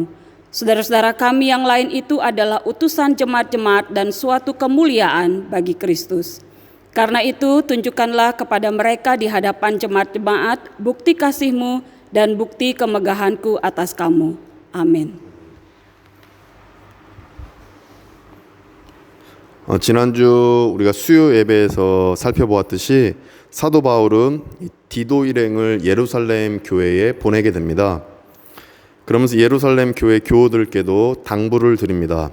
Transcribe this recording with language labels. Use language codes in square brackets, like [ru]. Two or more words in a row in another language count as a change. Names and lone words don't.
[id] Saudara-saudara kami yang lain itu adalah utusan jemaat-jemaat dan suatu kemuliaan bagi Kristus. Karena itu, tunjukkanlah kepada mereka di hadapan jemaat-jemaat bukti kasih-Mu dan bukti kemegahan-Ku atas kamu. Amin. [ko] 지난주 우리가 수요 예배에서 살펴보았듯이 사도 바울은 디도 일행을 예루살렘 교회에 보내게 됩니다. 그러면서 예루살렘 교회 교우들께도 당부를 드립니다.